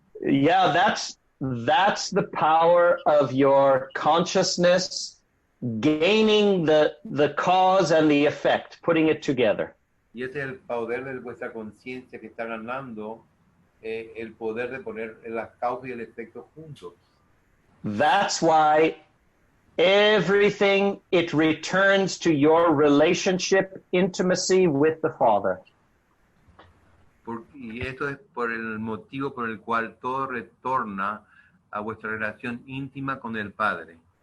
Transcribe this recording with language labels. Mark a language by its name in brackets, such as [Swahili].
[English] Yeah, that's the power of your consciousness gaining the cause and the effect, putting it together. [Spanish] Y ese es el poder de vuestra conciencia que está ganando, el poder de poner las causas y el efecto juntos. [English] That's why everything, it returns to your relationship, intimacy with the Father. [Spanish] Y esto es por el motivo por el cual todo retorna a vuestra relación íntima con el Padre.